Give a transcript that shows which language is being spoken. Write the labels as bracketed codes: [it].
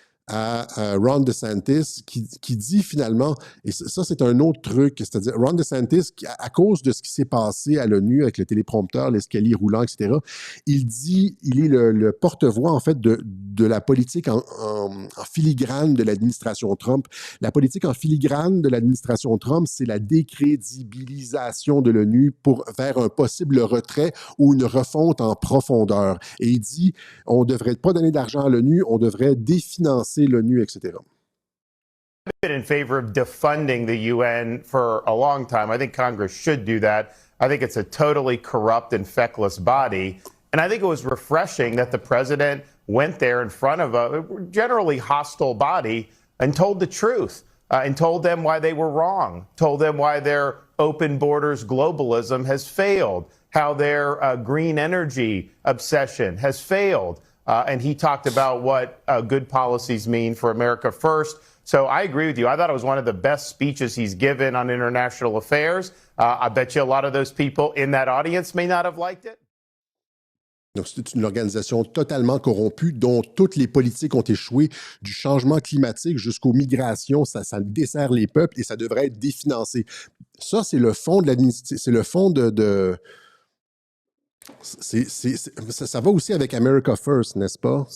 [fr] à Ron DeSantis qui dit finalement, et ça c'est un autre truc, c'est-à-dire Ron DeSantis, à cause de ce qui s'est passé à l'ONU avec le téléprompteur, l'escalier roulant, etc., il est le porte-voix en fait de la politique en filigrane de l'administration Trump. La politique en filigrane de l'administration Trump, c'est la décrédibilisation de l'ONU vers un possible retrait ou une refonte en profondeur. Et il dit, on ne devrait pas donner d'argent à l'ONU, on devrait définancer l'ONU, etc. [en] I've been in favor of defunding the UN for a long time. I think Congress should do that. I think it's a totally corrupt and feckless body. And I think it was refreshing that the president went there in front of a generally hostile body and told the truth and told them why they were wrong, told them why their open borders globalism has failed, how their green energy obsession has failed. And he talked about what good policies mean for America first. So I agree with you. I thought it was one of the best speeches he's given on international affairs. I bet you a lot of those people in that audience may not have liked it. [fr] Donc, c'est une organisation totalement corrompue dont toutes les politiques ont échoué, du changement climatique jusqu'aux migrations. Ça dessert les peuples et ça devrait être définancé. Ça, c'est le fond de l'administration. C'est le fond de ça va aussi avec America First, n'est-ce pas?